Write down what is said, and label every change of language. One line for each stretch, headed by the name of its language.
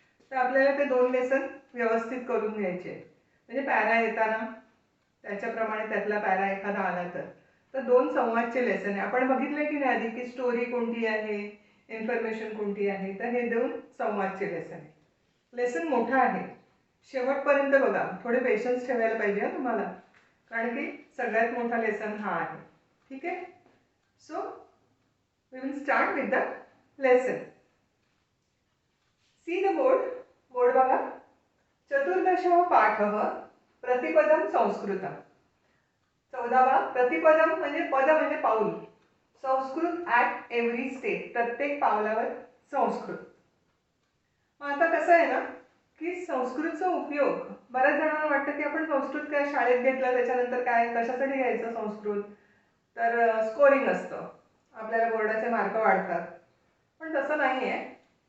Marathi: तर आपल्याला ते 2 लेसन व्यवस्थित करून घ्यायचे. म्हणजे पॅरा येताना त्याच्याप्रमाणे त्यातला पॅरा एखादा आला तर 2 संवादचे लेसन आहे. आपण बघितलं की नाही आधी की स्टोरी कोणती आहे, इन्फॉर्मेशन कोणती आहे. तर हे 2 संवादचे लेसन आहे. लेसन मोठा आहे, शेवटपर्यंत बघा. थोडे पेशन्स ठेवायला पाहिजे तुम्हाला, कारण की सगळ्यात मोठा लेसन हा आहे. ठीक आहे.
English: So we will start with the lesson. See the board.
Marathi: Board बघा.
Sanskrit: चतुर्दशः पाठः प्रतिपदम संस्कृतम.
Marathi: 14वा प्रतिपदम म्हणजे पद म्हणजे पाऊल.
English: Sanskrit at every step,
Marathi: प्रत्येक पावलावर संस्कृत. मग आता कसं आहे ना की संस्कृतचा उपयोग बऱ्याच जणांना वाटतं की आपण संस्कृत काय शाळेत घेतलं त्याच्यानंतर काय कशासाठी घ्यायचं संस्कृत, तर स्कोरिंग असतं, आपल्याला बोर्डाचे मार्क वाढतात. पण तसं नाही आहे.